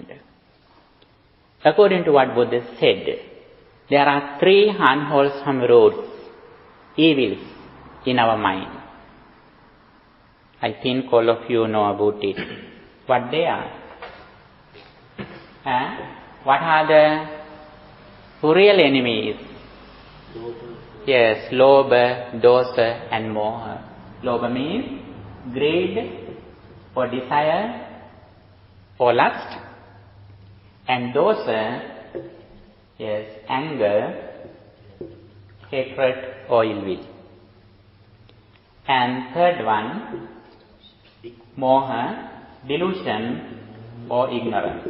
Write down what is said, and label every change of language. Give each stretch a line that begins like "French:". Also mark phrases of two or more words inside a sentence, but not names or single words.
English: According to what Buddha said, there are 3 unwholesome roots, evils in our mind. I think all of you know about it. What they are? What are the real enemies? Yes, lobha, dosa and moha. Lobha means greed or desire or lust, and dosa, yes, anger, hatred or ill will. And third one, moha, delusion or ignorance.